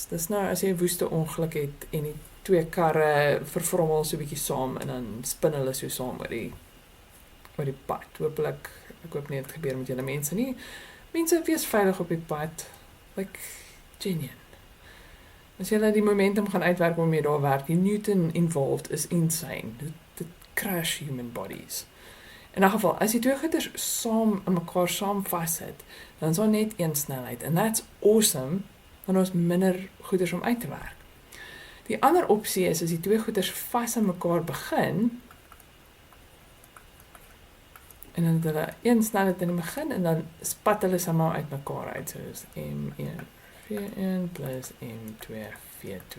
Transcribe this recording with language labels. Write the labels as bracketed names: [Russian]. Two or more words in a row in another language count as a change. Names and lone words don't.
[Afrikaans] Dis nou as jy 'n woeste ongeluk het en die twee karre vervrommel so 'n bietjie saam en dan spin hulle so saam oor die pad. Hoopelik, ek hoop nie dit gebeur met julle mense nie. Mense, wees veilig op die pad. [English] Like, genuine. [Afrikaans] As jy die momentum gaan uitwerk waarmee daar werk, die Newton [English] involved is insane. Dit crash human bodies. [Afrikaans] In 'n geval, as die twee goeders saam aan mekaar saam vassit, dan is daar net een snelheid. [English] And that's awesome, [Afrikaans] want ons minder goeders om uit te werk. Die ander opsie is, as die twee goeders vas aan mekaar begin, en dan het hulle een snelheid in die begin, en dan spat hulle saam uit mekaar uit. So is M1 V1 plus M2 V2.